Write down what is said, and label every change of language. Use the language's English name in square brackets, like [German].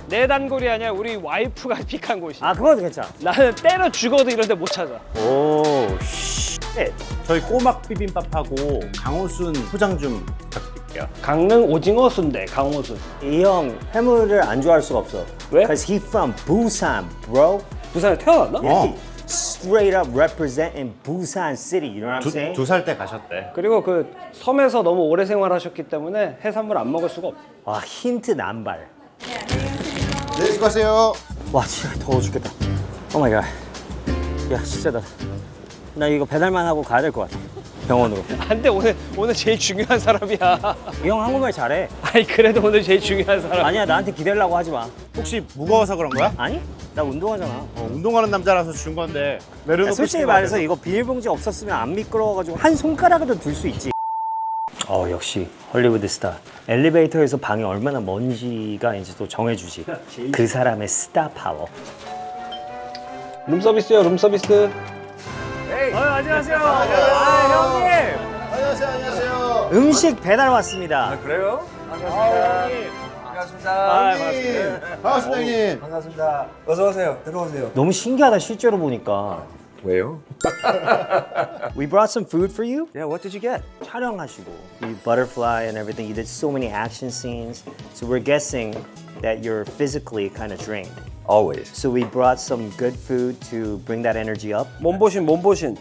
[Korean] 내 단골이 아니라 우리 와이프가 픽한 곳이. 아, 그건 괜찮아. 나는 때려 죽어도 이런 데 못 찾아. 오, 씨. 저희 꼬막 비빔밥하고 강호순 포장 좀 부탁드릴게요. 강릉 오징어 순대 강호순. 이 형 해물을 안 좋아할 수가 없어. 왜? [English] Cause he from Busan, bro. [Korean] 부산에 태어났나? [English] Straight up representing Busan City. You know what I'm saying? [Korean] 2살 때 가셨대. 그리고 그 섬에서 너무 오래 생활하셨기 때문에 해산물 안 먹을 수가 없어. 와, 힌트 남발. 네, 수고하세요. 와, 진짜 더워 죽겠다. 오 마이 갓. 야, 진짜 나 이거 배달만 하고 가야 될 것 같아. 병원으로. 안돼 오늘 제일 중요한 사람이야. 이 형 한국말 잘해. 아니 그래도 오늘 제일 중요한 사람. 아니야, 나한테 기대려고 하지 마. 혹시 무거워서 그런 거야? 아니? 나 운동하잖아. 운동하는 남자라서 준 건데 내려놓고 솔직히 싶은 말해서 거 이거 비닐봉지 없었으면 안 미끄러워가지고 한 손가락에도 들 수 있지. 역시 헐리우드 스타. 엘리베이터에서 방이 얼마나 먼지가 이제 또 정해주지. 그 사람의 스타 파워. 룸서비스요 룸서비스. 안녕하세요. 형님. 안녕하세요, 안녕하세요. 음식 배달 왔습니다. 그래요? 형님. 반갑습니다. 형님, 반갑습니다, 형님. 반갑습니다. 어서 오세요. 들어오세요. 너무 신기하다, 실제로 보니까. 왜요? [English] We brought some food for you. Yeah, what did you get? [Korean] 촬영하시고 [English] you butterfly and everything. You did so many action scenes. So we're guessing that you're physically kind of drained. Always. So we brought some good food to bring that energy up. [Korean] 몸보신.